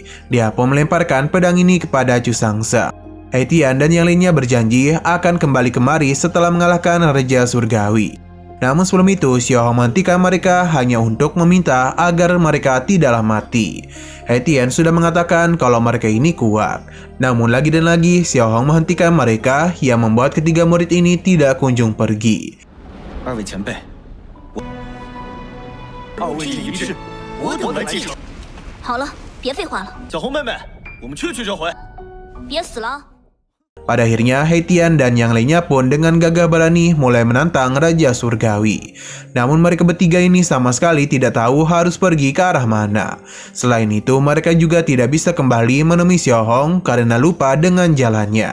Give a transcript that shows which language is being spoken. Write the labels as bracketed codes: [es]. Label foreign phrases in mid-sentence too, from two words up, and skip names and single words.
[id] Dia pun melemparkan pedang ini kepada Chu Sangseng. Haitian dan yang lainnya berjanji akan kembali kemari setelah mengalahkan Raja Surgawi. Namun sebelum itu, Xiao Hong menghentikan mereka hanya untuk meminta agar mereka tidaklah mati. Haitian sudah mengatakan kalau mereka ini kuat. Namun lagi dan lagi, Xiao Hong menghentikan mereka yang membuat ketiga murid ini tidak kunjung pergi. [zh] 二位前辈，二位这一世，我等来继承。好了，别废话了。小红妹妹，我们去这回。别死了！ [id] Pada akhirnya, Haitian dan yang lainnya pun dengan gagah berani mulai menantang Raja Surgawi. Namun mereka bertiga ini sama sekali tidak tahu harus pergi ke arah mana. Selain itu, mereka juga tidak bisa kembali menemui Xiao Hong karena lupa dengan jalannya.